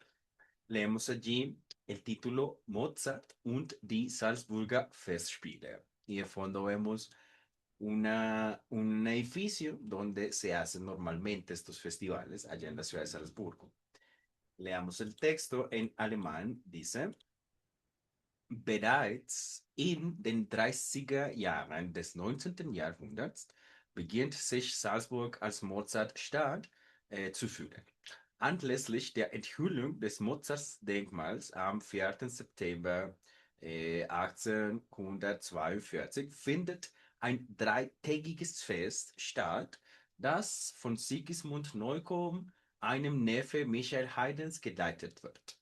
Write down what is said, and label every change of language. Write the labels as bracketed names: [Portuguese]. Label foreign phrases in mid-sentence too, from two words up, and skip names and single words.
[Spanish] Leemos allí el título Mozart und die Salzburger Festspiele. Y de fondo vemos un edificio donde se hacen normalmente estos festivales allá en la ciudad de Salzburgo. Leamos el texto en alemán. Dice: [German] Bereits in den 30er Jahren des 19. Jahrhunderts beginnt sich Salzburg als Mozartstadt zu fühlen. Anlässlich der Enthüllung des Mozarts-Denkmals am 4. September 1842 findet ein dreitägiges Fest statt, das von Sigismund Neukomm, einem Neffe Michael Haydns, geleitet wird.